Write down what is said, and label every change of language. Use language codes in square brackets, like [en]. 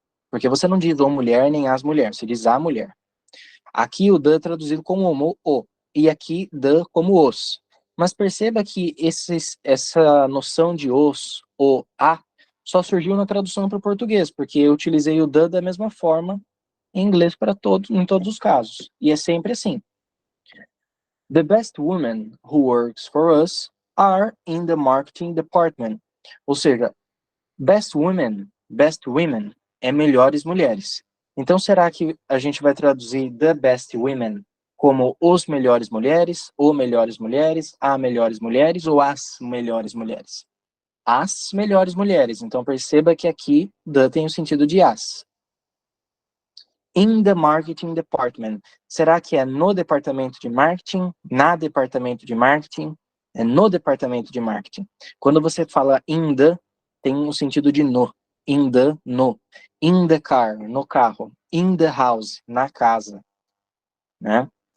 [pt] Porque você não diz o mulher nem as mulheres, você diz a mulher. Aqui o the é traduzido como o. E aqui the como os. Mas perceba que essa noção de os, o, a, só surgiu na tradução para o português, porque eu utilizei o the da mesma forma em inglês em todos os casos. E é sempre assim. [en] The best women who works for us are in the marketing department. [pt] Ou seja, [en] best women [pt] é melhores mulheres. Então, será que a gente vai traduzir [en] the best women [pt] como os melhores mulheres, ou melhores mulheres, a melhores mulheres ou as melhores mulheres? As melhores mulheres. Então, perceba que aqui the tem o sentido de as. [en] In the marketing department. [pt] Será que é no departamento de marketing? Na departamento de marketing? É no departamento de marketing. Quando você fala [en] in the, [pt] tem um sentido de no. In the, no. [en] In the car, [pt] no carro. [en] In the house, [pt] na casa. Né?